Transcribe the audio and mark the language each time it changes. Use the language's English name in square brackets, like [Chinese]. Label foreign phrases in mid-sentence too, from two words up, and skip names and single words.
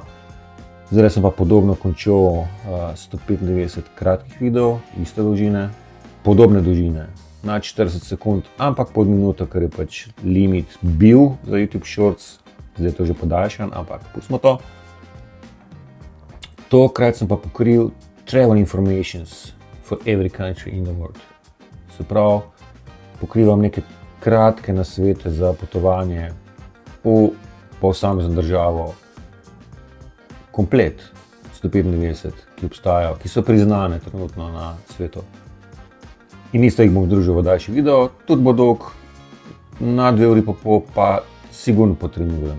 [Slovenian] Zdaj sem pa podobno končal 195 kratkih videov, iste dolžine, podobne dolžine. Nad 40 sekund, ampak pod minuto, ker je pač limit bil za YouTube Shorts, zdaj je to že podaljšan, ampak pustimo to. Tokrat sem pa pokril [English] travel informations for every country in the world. [Slovenian] Se pravi, pokrivam neke kratke nasvete za potovanje v posamezno državo. Komplet 195, ki obstajajo, ki so priznane trenutno na svetu. In isto jih bom združil v daljši video, tudi bo dolg, na 2 uri pa pol, pa sigurno potrebujem.